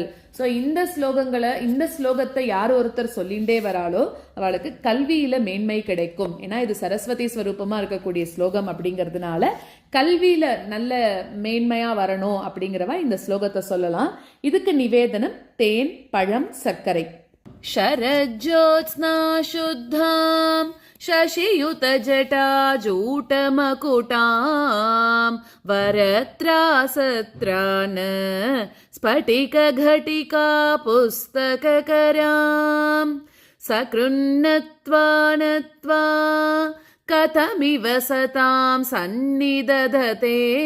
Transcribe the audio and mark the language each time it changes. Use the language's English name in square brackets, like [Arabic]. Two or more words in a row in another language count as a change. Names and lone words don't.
[Tamil] ஸோ இந்த ஸ்லோகத்தை யார் ஒருத்தர் சொல்லிண்டே வராளோ அவளுக்கு கல்வியில மேன்மை கிடைக்கும். ஏன்னா இது சரஸ்வதி ஸ்வரூபமா இருக்கக்கூடிய ஸ்லோகம் அப்படிங்கிறதுனால கல்வியில நல்ல மேன்மையா வரணும் அப்படிங்கிறவா இந்த ஸ்லோகத்தை சொல்லலாம். இதுக்கு நிவேதனம் தேன், பழம், சர்க்கரை. [Sanskrit] शरज्योत्स्ना शुद्धां शशियुतजटाजूटमकुटां वरत्रासत्रान स्फटिकघटिका पुस्तककरां सकृन्नत्वा नत्वा कथमिव सतां सन्निदधते